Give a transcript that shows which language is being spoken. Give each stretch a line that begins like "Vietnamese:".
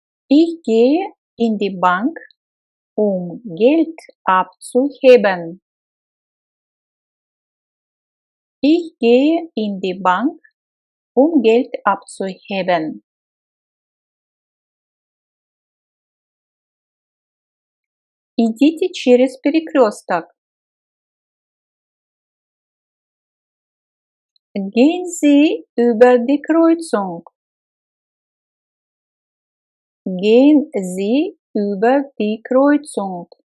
German: Ich gehe in die Bank, um Geld abzuheben. Ich gehe in die Bank, um Geld abzuheben.
Russian: Идите через перекресток.
German: Gehen Sie über die Kreuzung. Gehen Sie über die Kreuzung.